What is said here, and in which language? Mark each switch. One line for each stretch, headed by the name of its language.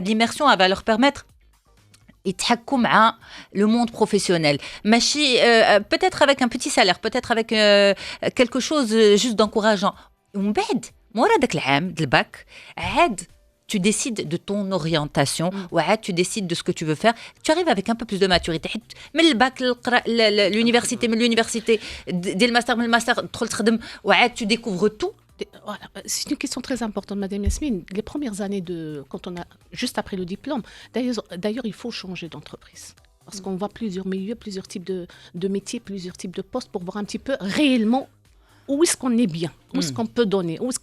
French: L'immersion, elle va leur permettre
Arabic: يتحكموا مع
French: le monde professionnel. Peut-être avec un petit salaire, peut-être avec quelque chose juste d'encourageant.
Arabic: ومن بعد مورا داك العام د الباك عاد
French: tu décides de ton orientation
Arabic: وعاد
French: tu décides de ce que tu veux faire. Tu arrives avec un peu plus de maturité.
Arabic: من الباك l'université, من l'université دير الماستر, من الماستر تدخل تخدم وعاد
French: tu découvres tout. Voilà. C'est une question très importante, Madame Yasmine. Les premières années quand on a juste après le diplôme, d'ailleurs, il faut changer d'entreprise. Parce qu'on voit plusieurs milieux, plusieurs types de métiers, plusieurs types de postes pour voir un petit peu réellement où est-ce qu'on est bien, où est-ce qu'on peut donner.